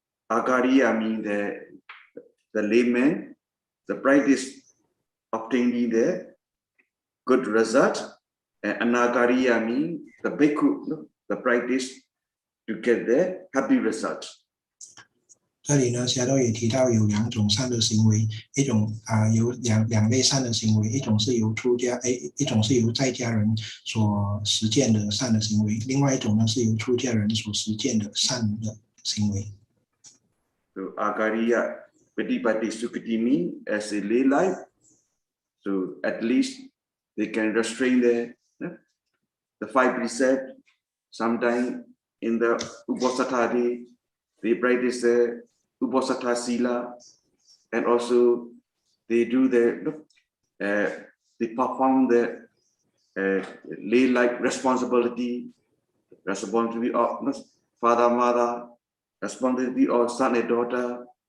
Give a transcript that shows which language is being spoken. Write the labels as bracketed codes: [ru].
[en] Agariya means the layman, the practice obtaining the good result, and Anagariya means the bhikkhu, the practice to get the happy result. [zh] 这里呢，Sayadaw也提到有两种善的行为，一种有两类善的行为，一种是由一种是由在家人所实践的善的行为，另外一种呢是由出家人所实践的善的行为。 [en] So Agariya patipati sukati means as a lay life, so at least they can restrain the 5 precepts. Sometimes in the Uposatha day, they practice the Uposatha Sila, and also they do they perform the lay-like responsibility of father, mother, responsibility of son and daughter.